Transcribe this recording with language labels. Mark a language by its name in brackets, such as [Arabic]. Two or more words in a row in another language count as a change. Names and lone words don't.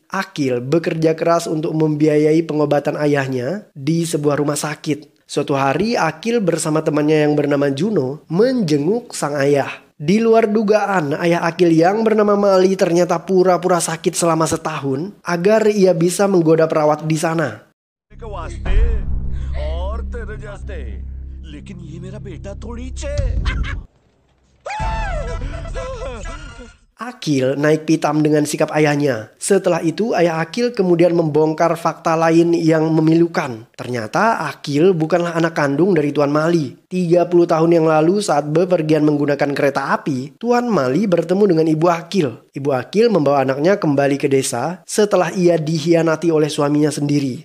[Indonesian] Akhil bekerja keras untuk membiayai pengobatan ayahnya di sebuah rumah sakit. Suatu hari Akhil bersama temannya yang bernama Juno menjenguk sang ayah. Di luar dugaan, ayah Akhil yang bernama Mali ternyata pura-pura sakit selama setahun agar ia bisa menggoda perawat di sana. [Hindi] लेकिन ये मेरा बेटा थोड़ी छे। [Indonesian] Akhil naik pitam dengan sikap ayahnya. Setelah itu ayah Akhil kemudian membongkar fakta lain yang memilukan. Ternyata Akhil bukanlah anak kandung dari Tuan Mali. 30 tahun yang lalu saat bepergian menggunakan kereta api, Tuan Mali bertemu dengan Ibu Akhil. Ibu Akhil membawa anaknya kembali ke desa setelah ia dihianati oleh suaminya sendiri.